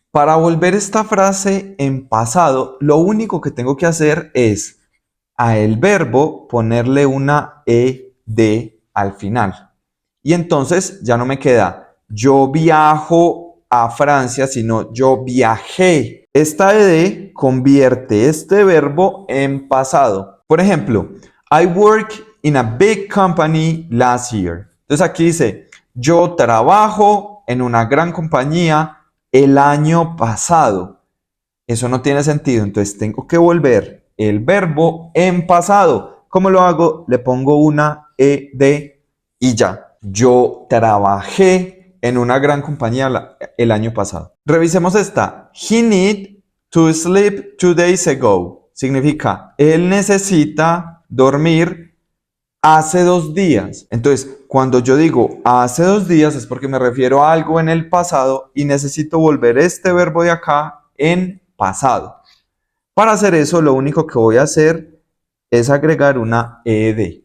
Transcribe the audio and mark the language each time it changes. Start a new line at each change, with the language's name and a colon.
Spanish: Para volver esta frase en pasado, lo único que tengo que hacer es a el verbo ponerle una ed al final. Y entonces ya no me queda yo viajo a Francia, sino yo viajé. Esta ed convierte este verbo en pasado. Por ejemplo,
English: I work in a big company last year.
Spanish: Entonces aquí dice, yo trabajo en una gran compañía el año pasado. Eso no tiene sentido, entonces tengo que volver el verbo en pasado. ¿Cómo lo hago? Le pongo una ed y ya. Yo trabajé en una gran compañía el año pasado. Revisemos esta.
English: He need to sleep 2 days ago.
Spanish: Significa, él necesita dormir hace 2 días. Entonces, cuando yo digo hace 2 días es porque me refiero a algo en el pasado y necesito volver este verbo de acá en pasado. Para hacer eso, lo único que voy a hacer es agregar una ed.